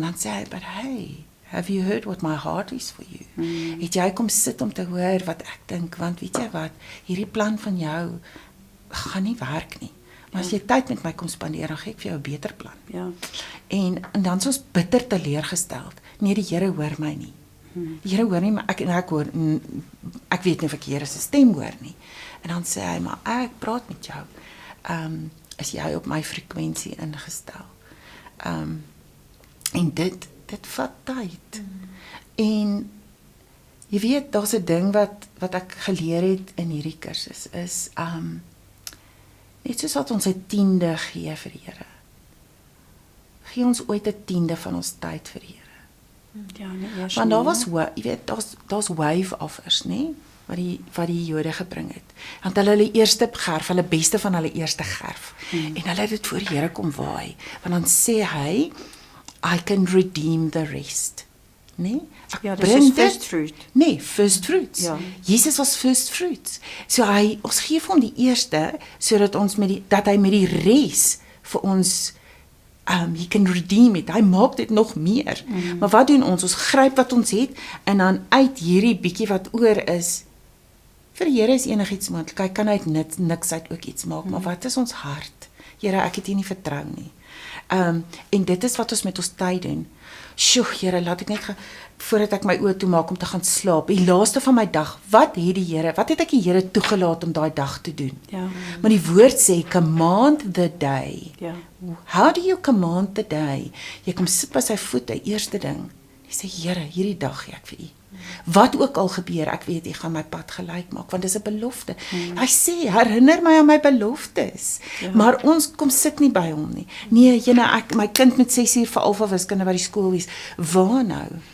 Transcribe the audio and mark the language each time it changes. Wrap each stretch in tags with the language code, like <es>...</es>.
<en>Dan sê hy, "But hey, have you heard what my heart is for you?"</en> <af>Het jy kom sit om te hoor wat ek dink, want weet jy wat, hierdie plan van jou gaan nie werk nie. Maar as jy tyd met my kom spandeer, dan gee ek vir jou 'n beter plan. Ja. En dan is ons bitter teleurgesteld. Nee, die Here hoor my nie. Die Here hoor nie, maar ek hoor ek weet nie of ek die Here se stem hoor nie. En dan sê hy, "Maar ek praat met jou. Is jy op my frekwensie ingestel?" En dit vat tyd. En jy weet, daar's 'n ding wat ek geleer het in hierdie kursus is net soos wat ons 'n 10de gee vir die Here. Gee ons ooit 'n 10de van ons tyd vir die Here. Ja, nee, eers Want daar nie, was jy weet, daar's wave offers, nê? Wat die Jode gebring het. Want hulle eerste gerf, hulle beste van hulle eerste gerf. En hulle het dit voor die Here kom waai. Want dan sê hy,</af> <en>"I can redeem the rest."</en> <af>Nee? Ek Ja, dis bring soos dit-</af> <en>first fruit. Nee, first fruits.</en> <af>Ja.</af> <en>Jesus was first fruits.</en> <af>So ons gee vir hom die eerste sodat ons dat hy met die res vir ons</af> <en>he can redeem it.</en> <af>Hy maak dit nog meer. Maar wat doen ons? Ons gryp wat ons het en dan uit hierdie bietjie wat oor is, vir die Here is enigiets moontlik. Hy kan uit niks uit ook iets maak, maar wat is ons hart? Here, ek het U nie vertrou nie. En dit is wat ons met ons tyd doen. Sjoe, Here, laat ek net voordat ek my oë toemaak om te gaan slaap, die laaste van my dag, wat het ek die Here toegelaat om daai dag te doen? Ja. Maar die woord sê,</af> <en>command the day.</en> <af>Ja.</af> <en>How do you command the day?</en> <af>Jy kom sit by sy voete, eerste ding. Jy sê, Here, hierdie dag gee ek vir U. Wat ook al gebeur, ek weet U gaan my pad gelyk maak, want dis 'n belofte. Hy sê, herinner my aan my beloftes. Maar ons kom sit nie by hom nie. Nee, my kind moet 6 uur vir alfa wiskunde by die skool wees. Waar nou?</af>